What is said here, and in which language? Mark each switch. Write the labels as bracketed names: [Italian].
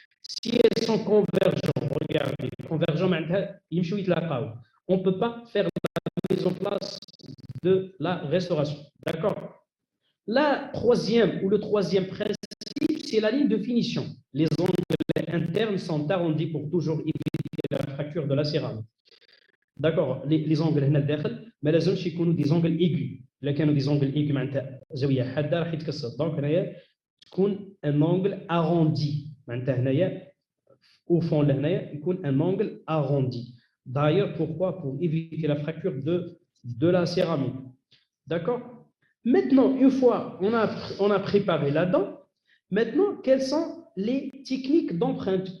[French] Si elles sont convergentes, regardez, convergents, on ne peut pas faire la mise en place de la restauration. D'accord? La troisième ou le troisième principe, c'est la ligne de finition. Les angles internes sont arrondis pour toujours éviter la fracture de la céramique. D'accord, les angles [Arabic] هنا الداخل ما لازمش يكونوا [French] des angles aigus. [Arabic] إلا كانوا [French] des angles aigus [Arabic] معناتها زاوية حادة راح يتكسر. دونك هنايا تكون [French] un angle arrondi. [Arabic] معناتها هنايا [French] au fond [Arabic] لهنايا يكون [French] un angle arrondi. D'ailleurs, pourquoi? Pour éviter la fracture de la céramique. D'accord? Maintenant, une fois on a préparé la dent, maintenant, quelles sont les techniques d'empreinte?